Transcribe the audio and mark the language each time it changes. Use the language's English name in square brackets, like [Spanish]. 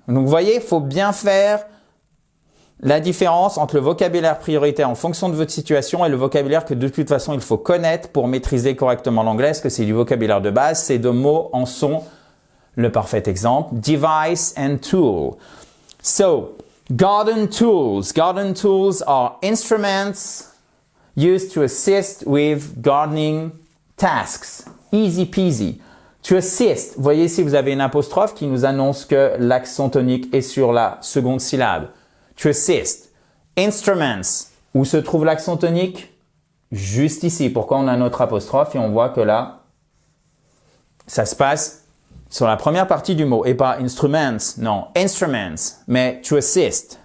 [French] Donc, vous voyez, il faut bien faire la différence entre le vocabulaire prioritaire en fonction de votre situation et le vocabulaire que de toute façon, il faut connaître pour maîtriser correctement l'anglais. Est-ce que c'est du vocabulaire de base? Ces deux mots en sont le parfait exemple. [English] Device and tool. So, garden tools. Garden tools are instruments used to assist with gardening tasks. Easy peasy. [French] To assist. Vous voyez ici, vous avez une apostrophe qui nous annonce que l'accent tonique est sur la seconde syllabe. To assist. Instruments. Où se trouve l'accent tonique? Juste ici. Pourquoi on a notre apostrophe et on voit que là, ça se passe sur la première partie du mot et pas instruments, non, instruments, mais to assist.